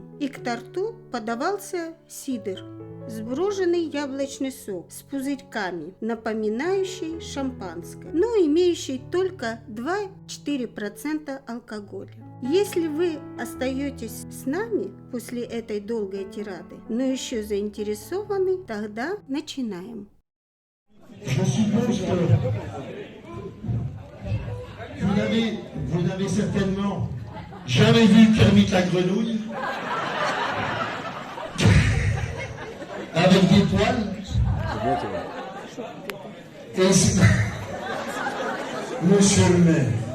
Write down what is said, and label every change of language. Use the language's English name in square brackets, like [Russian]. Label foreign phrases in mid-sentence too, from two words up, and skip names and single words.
[Russian] И к торту подавался сидр, сброженный яблочный сок с пузырьками, напоминающий шампанское, но имеющий только 2-4% алкоголя. Если вы остаетесь с нами после этой долгой тирады, но еще заинтересованы, тогда начинаем. [French] Vous n'avez certainement jamais vu Kermit la grenouille avec des poils. Et Monsieur le maire.